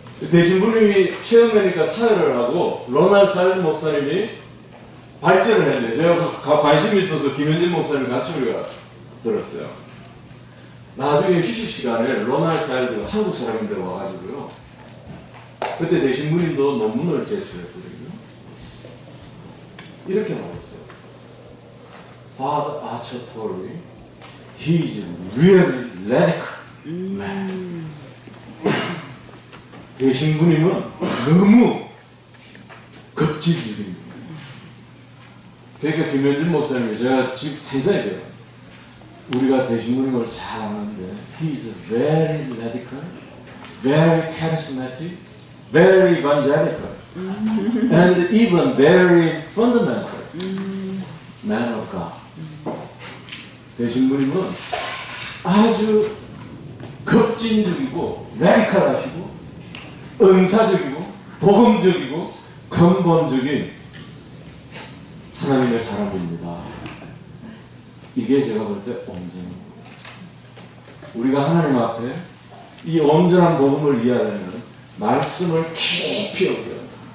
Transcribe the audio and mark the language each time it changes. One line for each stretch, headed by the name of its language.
Korean: 대신 분이 최영래니까 사회를 하고 로널드 사이드 목사님이 발제를 했는데 제가 관심이 있어서 김현진 목사님 같이 우리가 들었어요. 나중에 휴식 시간에 로널드 사이드가 한국 사람인데 와가지고요. 그때 대신 분도 논문을 제출했거든요. 이렇게 나왔어요.
English: Father Achatori, he is really radical man.
Korean: 대신부님은 너무 급진적입니다. 그러니까 김현준 목사님이 제가 지금 생생해요. 우리가 대신부님을 잘 아는데
English: he is very radical, very charismatic, very evangelical, and even very fundamental man of God.
Korean: 대신부님은 아주 급진적이고 레디컬하시고 은사적이고 복음적이고 근본적인 하나님의 사람입니다. 이게 제가 볼 때 온전입니다. 우리가 하나님 앞에 이 온전한 복음을 이해하려면 말씀을 깊이 얻어야 합니다.